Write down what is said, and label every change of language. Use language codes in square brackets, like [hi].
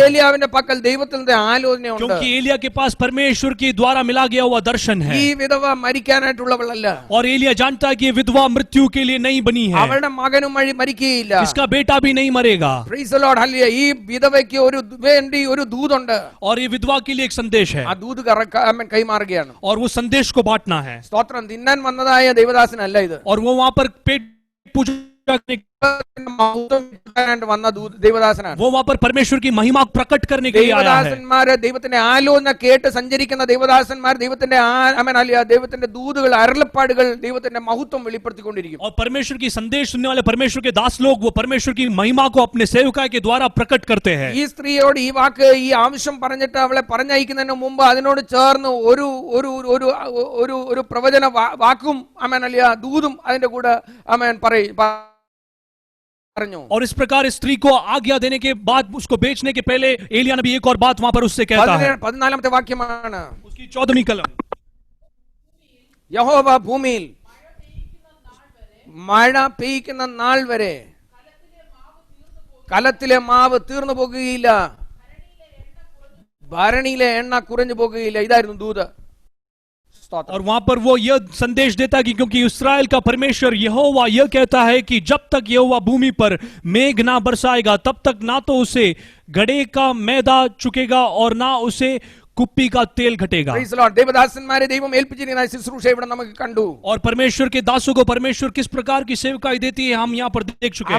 [ml] ഏലിയാവിന്റെ പക്കൽ ദൈവത്തിന്റെ ആലോചനയുണ്ട്. [hi] क्योंकि एलिया के पास परमेश्वर के द्वारा मिला गया हुआ दर्शन है। [ml] ഈ വിധവ മരിക്കാനായിട്ടുള്ളവളല്ല. [hi] और एलिया जानता है कि ये विधवा मृत्यु के लिए नहीं बनी है, [ml] അവളുടെ മകനും മരിക്കുകയില്ല. [hi] इसका बेटा भी नहीं मरेगा। [en] Praise the Lord, hallelujah. [ml] ഈ വിധവയ്ക്ക് ഒരു വേണ്ടി ഒരു ദൂതുണ്ട്. [hi] और ये विधवा के लिए एक संदेश है, [ml] ആ ദൂത് കൈമാറുകയാണ്. [hi] और वो संदेश को बांटना है। [ml] സ്തോത്രം. തിന്നാൻ വന്നതായ ദേവദാസനല്ല ഇത്. [hi] और वो वहां पर पेट पूजा करने, [ml] വന്ന ദേവദാസനാണ്. [hi] वो वहां पर परमेश्वर की महिमा प्रकट करने के लिए आया है। [ml] ദേവദാസന്മാര് ദൈവത്തിന്റെ ആലോചന കേട്ട് സഞ്ചരിക്കുന്ന ദേവദാസന്മാർ ദൈവത്തിന്റെ ദൈവത്തിന്റെ ദൂതുകൾ, അരുളപ്പാടുകൾ, ദൈവത്തിന്റെ മഹത്വം വെളിപ്പെടുത്തിക്കൊണ്ടിരിക്കും. [hi] और परमेश्वर की संदेश सुनने वाले परमेश्वर के दास लोग वो परमेश्वर की महिमा को अपने सेवकाय के द्वारा प्रकट करते हैं। [ml] ഈ സ്ത്രീയോട് ഈ വാക്ക്, ഈ ആവശ്യം പറഞ്ഞിട്ട് അവളെ പറഞ്ഞയക്കുന്നതിന് മുമ്പ് അതിനോട് ചേർന്ന് ഒരു ഒരു ഒരു ഒരു ഒരു പ്രവചന വാക്കും ദൂതും അതിന്റെ കൂടെ പറഞ്ഞു. [hi] और इस प्रकार इस स्त्री को आज्ञा देने के बाद उसको बेचने के पहले एलिया नबी एक और बात वहां पर उससे कहता है। [ml] 14ാമത്തെ വാക്യമാണ് [hi] उसकी 14वीं कलम, [ml] യഹോവ ഭൂമിയിൽ മഴ പെയ്യ്ക്കുന്ന നാൾ വരെ കലത്തിലെ മാവ് തീർന്നു പോകുകയില്ല, ഭരണിയിലെ എണ്ണ കുറഞ്ഞു പോകുകയില്ല. ഇതായിരുന്നു ദൂത്. [hi] और वहां पर वो यह संदेश देता है कि क्योंकि इस्राएल का परमेश्वर यहोवा यह कहता है कि जब तक यहोवा भूमि पर मेघ ना बरसाएगा तब तक ना तो उसे घड़े का मैदा चुकेगा और ना उसे कुप्पी का तेल घटेगा। [ml] ദേവദാസന്മാരെ ദൈവം ഏൽപ്പിച്ചിരിക്കുന്ന ശുശ്രൂഷ ഇവിടെ നമുക്ക് കണ്ടു. [hi] और परमेश्वर के दासों को परमेश्वर किस प्रकार की सेवकाई देती है हम यहाँ पर देख चुके हैं।